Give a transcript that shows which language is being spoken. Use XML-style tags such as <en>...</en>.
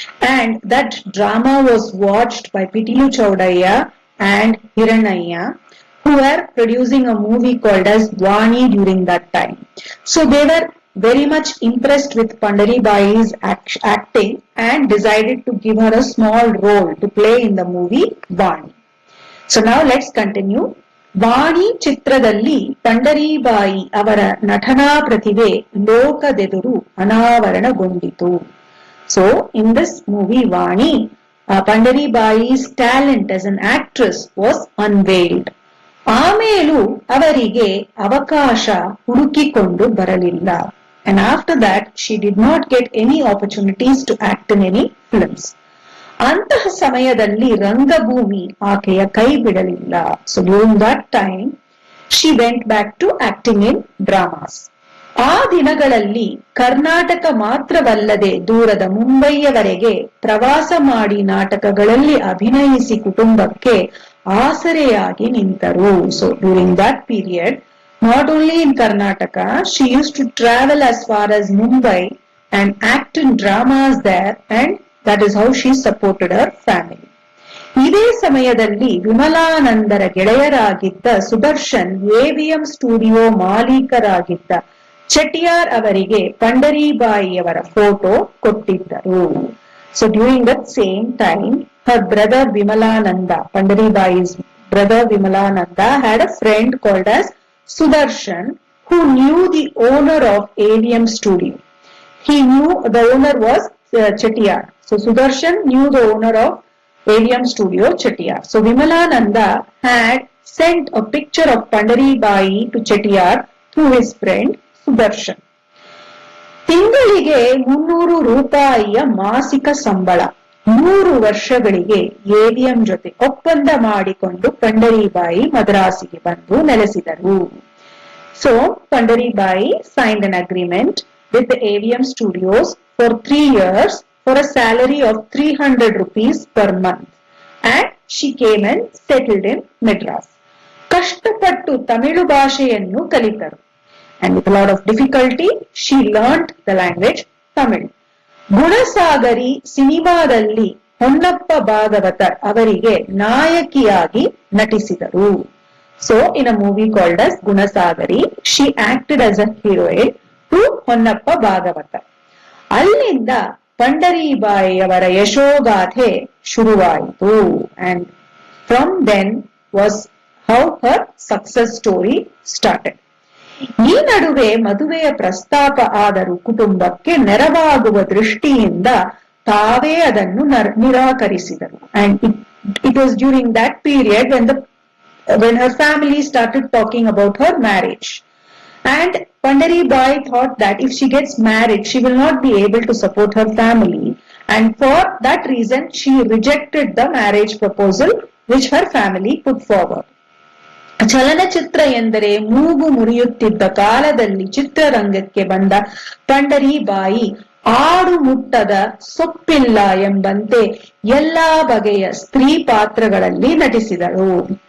<en>And that drama was watched by Pitilu Chaudaya and Hiranaya, who were producing a movie called as Vani during that time. So they were very much impressed with Pandari Bai's acting and decided to give her a small role to play in the movie Vani. So now let's continue.</en> <kn>ವಾಣಿ ಚಿತ್ರದಲ್ಲಿ ಪಂಡರೀಬಾಯಿ ಅವರ ನಟನಾ ಪ್ರತಿಭೆ ಲೋಕದೆದುರು ಅನಾವರಣಗೊಂಡಿತು.</kn> <en>So in this movie Vani, Pandaribai's talent as an actress was unveiled.</en> <kn>ಆಮೇಲೂ ಅವರಿಗೆ ಅವಕಾಶ ಹುಡುಕಿಕೊಂಡು ಬರಲಿಲ್ಲ.</kn> <en>And after that she did not get any opportunities to act in any films.</en> <kn>ಅಂತಹ ಸಮಯದಲ್ಲಿ ರಂಗಭೂಮಿ ಆಕೆಯ ಕೈ ಬಿಡಲಿಲ್ಲ.</kn> <en>So during that time she went back to acting in dramas.</en> <kn>ಆ ದಿನಗಳಲ್ಲಿ ಕರ್ನಾಟಕ ಮಾತ್ರವಲ್ಲದೆ ದೂರದ ಮುಂಬೈಯವರೆಗೆ ಪ್ರವಾಸ ಮಾಡಿ ನಾಟಕಗಳಲ್ಲಿ ಅಭಿನಯಿಸಿ ಕುಟುಂಬಕ್ಕೆ ಆಸರೆಯಾಗಿ ನಿಂತರು.</kn> <en>So during that period, not only in Karnataka, she used to travel as far as Mumbai and act in dramas there, and that is how she supported her family.</en> <kn>ಇದೇ ಸಮಯದಲ್ಲಿ ವಿಮಲಾನಂದರ ಗೆಳೆಯರಾಗಿದ್ದ ಸುದರ್ಶನ್ AVM ಸ್ಟುಡಿಯೋ ಮಾಲೀಕರಾಗಿದ್ದ ಚೆಟಿಯಾರ್ ಅವರಿಗೆ ಪಂಡರೀಬಾಯಿಯವರ photo ಕೊಟ್ಟಿದ್ದರು.</kn> <en>So during that same time, her brother Vimalananda, Pandaribai's brother Vimalananda, had a friend called as Sudarshan who knew the owner of AVM studio. He knew the owner was Chettiar. So Sudarshan knew the owner of AVM studio, Chettiar. So Vimalananda had sent a picture of Pandaribai to Chettiar through his friend Sudarshan.</en> <kn>ತಿಂಗಳಿಗೆ 300 ರೂಪಾಯಿಯ ಮಾಸಿಕ ಸಂಬಳ, 3 ವರ್ಷಗಳಿಗೆ AVM ಜೊತೆ ಒಪ್ಪಂದ ಮಾಡಿಕೊಂಡು ಪಂಡರೀಬಾಯಿ ಮದ್ರಾಸಿಗೆ ಬಂದು ನೆಲೆಸಿದರು.</kn> <en>So Pandaribai signed an agreement with the AVM studios for 3 years for a salary of 300 rupees per month, and she came and settled in Madras.</en> <kn>ಕಷ್ಟಪಟ್ಟು ತಮಿಳು ಭಾಷೆಯನ್ನು ಕಲಿತರು.</kn> <en>And with a lot of difficulty, she learnt the language Tamil.</en> <kn>ಗುಣಸಾಗರಿ ಸಿನಿಮಾದಲ್ಲಿ ಹೊನ್ನಪ್ಪ ಭಾಗವತರ್ ಅವರಿಗೆ ನಾಯಕಿಯಾಗಿ ನಟಿಸಿದರು.</kn> <en>So in a movie called as Gunasagari, she acted as a heroine to Honnappa Bhagavathar.</en> <kn>ಅಲ್ಲಿಂದ ಪಂಡರೀಬಾಯಿಯವರ ಯಶೋಗಾಥೆ ಶುರುವಾಯಿತು.</kn> <en>And from then was how her success story started.</en> <kn>ಈ ನಡುವೆ ಮದುವೆಯ ಪ್ರಸ್ತಾಪ ಆದರೂ ಕುಟುಂಬಕ್ಕೆ ನೆರವಾಗುವ ದೃಷ್ಟಿಯಿಂದ ತಾವೇ ಅದನ್ನು ನಿರಾಕರಿಸಿದರು.</kn> <en>And it was during that period when her family started talking about her marriage. And Pandaribai thought that if she gets married, she will not be able to support her family. And for that reason, she rejected the marriage proposal which her family put forward.</en> <kn>ಚಲನಚಿತ್ರ ಎಂದರೆ ಮೂಗು ಮುರಿಯುತ್ತಿದ್ದ ಕಾಲದಲ್ಲಿ ಚಿತ್ರರಂಗಕ್ಕೆ ಬಂದ ಪಂಡರೀಬಾಯಿ ಆಡು ಮುಟ್ಟದ ಸೊಪ್ಪಿಲ್ಲ ಎಂಬಂತೆ ಎಲ್ಲಾ ಬಗೆಯ ಸ್ತ್ರೀ ಪಾತ್ರಗಳಲ್ಲಿ ನಟಿಸಿದಳು.</kn>